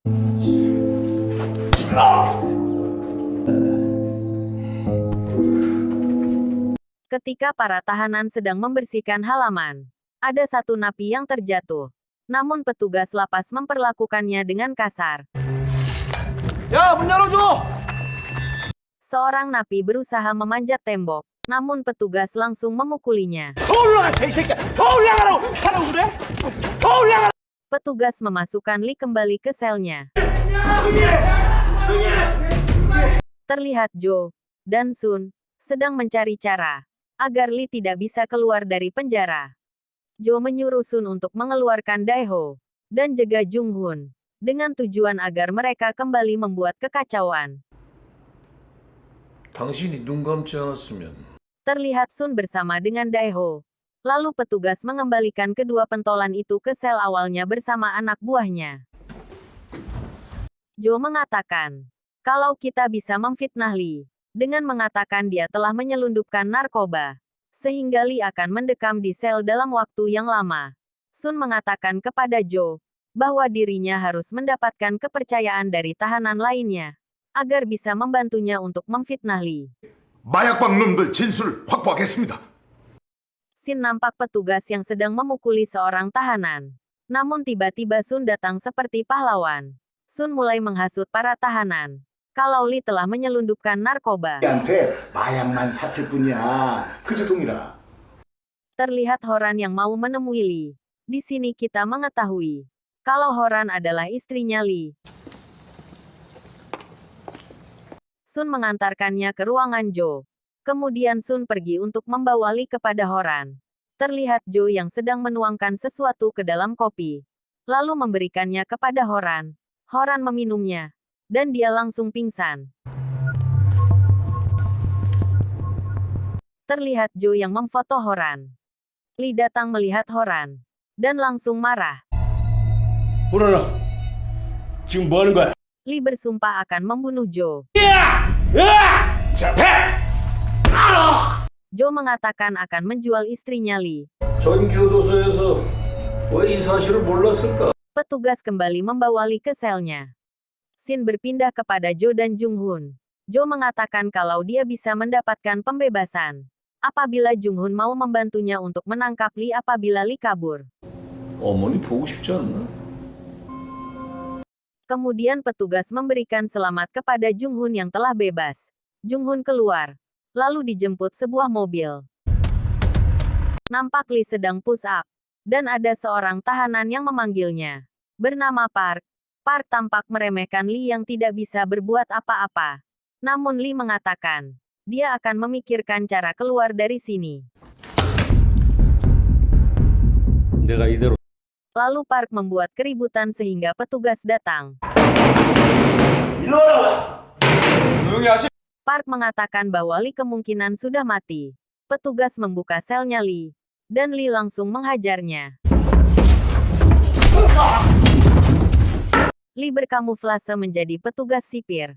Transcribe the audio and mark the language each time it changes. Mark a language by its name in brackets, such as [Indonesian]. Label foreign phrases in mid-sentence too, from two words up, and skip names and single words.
[Indonesian] Ketika para tahanan sedang membersihkan halaman, ada satu napi yang terjatuh. Namun petugas lapas memperlakukannya dengan kasar. [Korean] 야, 문 열어줘! [Indonesian] Seorang napi berusaha memanjat tembok, Namun petugas langsung memukulinya. Petugas memasukkan Lee kembali ke selnya. Terlihat Jo dan Sun sedang mencari cara agar Lee tidak bisa keluar dari penjara. Jo menyuruh Sun untuk mengeluarkan Daeho dan jaga Jung Hoon dengan tujuan agar mereka kembali membuat kekacauan. [Korean] 당신이 눈 감지 않았으면 [Indonesian] Terlihat Sun bersama dengan Daeho. Lalu petugas mengembalikan kedua pentolan itu ke sel awalnya bersama anak buahnya. Jo mengatakan, kalau kita bisa memfitnah Lee, dengan mengatakan dia telah menyelundupkan narkoba, sehingga Lee akan mendekam di sel dalam waktu yang lama. Sun mengatakan kepada Jo, bahwa dirinya harus mendapatkan kepercayaan dari tahanan lainnya, agar bisa membantunya untuk memfitnah Lee. [Korean] 마약방 놈들 진술을 확보하겠습니다. [Indonesian] Sin nampak petugas yang sedang memukuli seorang tahanan. Namun tiba-tiba Sun datang seperti pahlawan. Sun mulai menghasut para tahanan. Kalau Lee telah menyelundupkan narkoba. [Korean] 한테 마약만 샀을 뿐이야. 그저 동일아. [Indonesian] Terlihat Horan yang mau menemui Lee. Di sini kita mengetahui kalau Horan adalah istrinya Lee. Sun mengantarkannya ke ruangan Jo. Kemudian Sun pergi untuk membawa Lee kepada Horan. Terlihat Jo yang sedang menuangkan sesuatu ke dalam kopi. Lalu memberikannya kepada Horan. Horan meminumnya. Dan dia langsung pingsan. Terlihat Jo yang memfoto Horan. Lee datang melihat Horan. Dan langsung marah. [Korean] 호란아, 지금 뭐 하는 거야? [Indonesian] Lee bersumpah akan membunuh Jo. Jo mengatakan akan menjual istrinya Lee. [Korean] 전 교도소에서 왜 이 사실을 몰랐을까? [Indonesian] Petugas kembali membawa Lee ke selnya. Sin berpindah kepada Jo dan Jung Hoon. Jo mengatakan kalau dia bisa mendapatkan pembebasan apabila Jung Hoon mau membantunya untuk menangkap Lee apabila Lee kabur. [Korean] 어머니 보고 싶지 않나? [Indonesian] Kemudian petugas memberikan selamat kepada Jung Hoon yang telah bebas. Jung Hoon keluar. Lalu dijemput sebuah mobil. Nampak Lee sedang [English] push up. [Indonesian] Dan ada seorang tahanan yang memanggilnya. Bernama Park. Park tampak meremehkan Lee yang tidak bisa berbuat apa-apa. Namun Lee mengatakan, dia akan memikirkan cara keluar dari sini. [Korean] 내가 이대로 [Indonesian] Lalu Park membuat keributan sehingga petugas datang. Park mengatakan bahwa Lee kemungkinan sudah mati. Petugas membuka selnya Lee. Dan Lee langsung menghajarnya. Lee berkamuflase menjadi petugas sipir.